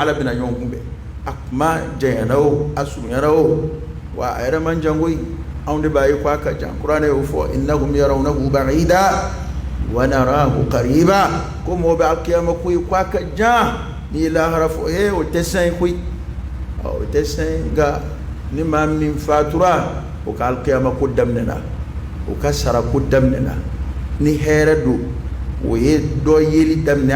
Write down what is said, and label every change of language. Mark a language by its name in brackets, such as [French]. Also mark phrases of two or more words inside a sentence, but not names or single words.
[Bambara] Ala bɛna ɲɔgɔn kunbɛn a kuma janyana o a surunyana o wa a yɛrɛ man jan koyi anw de b'a ye ko a ka jan kuranɛ y'o fɔ [Arabic] إنهم يرونه بعيدا ونراه قريبا [Bambara] ko mɔgɔ bɛ alkiyama koyi ko a ka jan n'i ye lahara fɔ o tɛ sɛn koyi o tɛ sɛn nka ni maa min fatura o ka alkiyama ko daminɛna o ka sara ko daminɛna ni hɛrɛ don o ye dɔ yeli daminɛ